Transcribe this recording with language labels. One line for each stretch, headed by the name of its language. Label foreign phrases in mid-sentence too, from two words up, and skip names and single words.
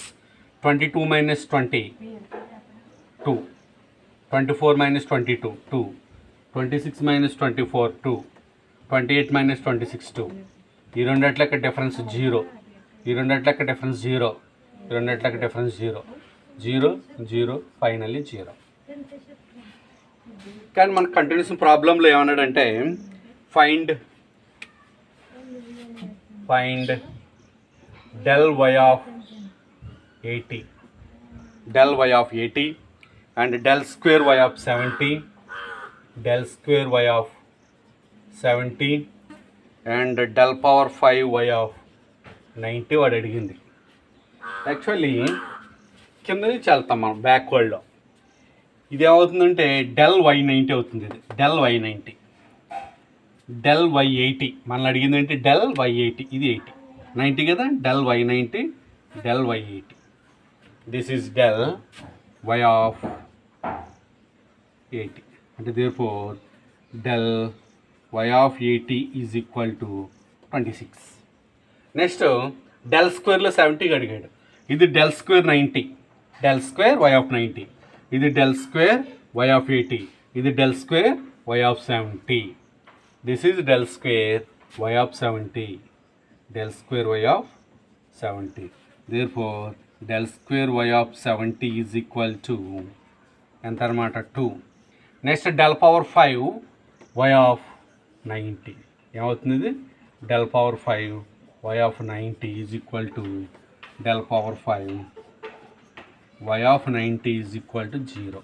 English: 22 minus 20 2, 24 మైనస్ 22 2, 26 మైనస్ 24 2, 28 మైనస్ 26 2.
Telugu: ఈ రెండిట్లకి డిఫరెన్స్ 0, ఈ రెండిట్లకి డిఫరెన్స్ 0, ఈ రెండిట్లకి డిఫరెన్స్ 0 0 0, ఫైనల్లీ 0. కానీ మన కంటిన్యూస్ ప్రాబ్లంలో ఏమన్నాడంటే
English: find del y of 80, del y of 80 and del square y of 70, del square y of 70 and del power 5 y of 90
Telugu: వాడు అడిగింది. యాక్చువల్లీ కింద నుంచి వెళ్తాం మనం బ్యాక్వర్డ్లో. ఇది ఏమవుతుందంటే del y90 అవుతుంది. ఇది del y90, del y80. మనల్ని అడిగింది ఏంటి? del y80. ఇది 80, 90 కదా, del y90, del y80.
English: This is del y of 80.
Telugu: అంటే
English: therefore del y of 80 is equal to 26.
Telugu: నెక్స్ట్ del స్క్వేర్లో 70 అడిగాడు.
English: ఇది del స్క్వేర్ 90, del square y of 90, ఇది del square y of 80, ఇది del square y of 70. This is del square y of 70, del square y of 70, డెల్ స్క్వేర్ వై ఆఫ్ 70. therefore del square y of 70 is equal to
Telugu: ఎంత అన్నమాట
English: 2. next del power 5 y of 90 ఏమవుతుంది? ఇది del power 5 y of 90 is equal to del power 5 y of 90 is equal to 0.